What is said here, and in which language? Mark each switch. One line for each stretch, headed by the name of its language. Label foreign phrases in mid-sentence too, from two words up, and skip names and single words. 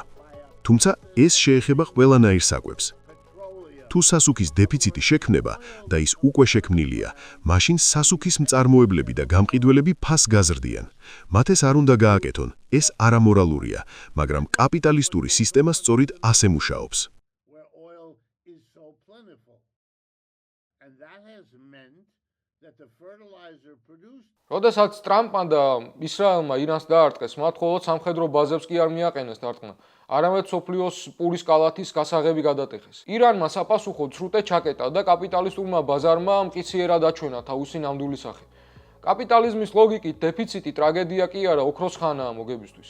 Georgian: თუმცა ეს შეეხება ყველანაირ საკვებს. თუ სასუქის დეფიციტი შექმნება და ის უკვე შექმნილია, მაშინ სასუქის მწარმოებლები და გამყიდველები ფასს გაზრდიან. მათ ეს არ უნდა გააკეთონ, ეს არამორალურია, მაგრამ კაპიტალისტური სისტემა სწორედ ასე მუშაობს.
English: Where oil is so plentiful. And that has meant that the fertilizer produced
Georgian: როდესაც ტრამპმა და ისრაელმა ირანს დაარტყეს, მათ მხოლოდ სამხედრო ბაზებს კი არ მიაყენეს დარტყმა, არამედ სოფლიოს პურის კალათის გასაღები გადატეხეს. ირანმა საპასუხოდ სრუტე ჩაკეტა და კაპიტალისტურმა ბაზარმა მყისიერად აჩვენა თავისი ნამდვილი სახე. კაპიტალიზმის ლოგიკით დეფიციტი ტრაგედია კი არა, ოქროს ხანაა მოგებისთვის.